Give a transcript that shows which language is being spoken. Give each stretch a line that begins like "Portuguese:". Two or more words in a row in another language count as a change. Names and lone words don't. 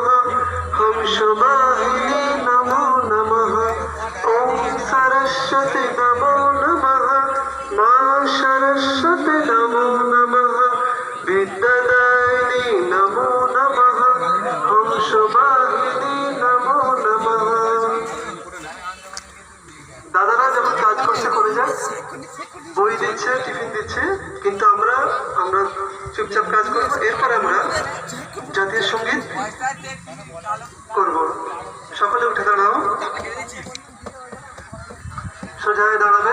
Sanskrit: हंसवाहिनी नमो नमः। ओम सरस्वती नमो नमः। मां सरस्वती नमो नमः। विद्यादायिनी नमो नमः। हंसवाहिनी नमो नमः।
Bangla: দাদারা যেমন কাজ করছে করে যায়, বই দিচ্ছে, টিফিন দিচ্ছে, কিন্তু আমরা চুপচাপ কাজ করবো। এরপরে আমরা জাতীয় সঙ্গীত করব। সকলে উঠে দাঁড়াও, সোজা হয়ে দাঁড়াবে।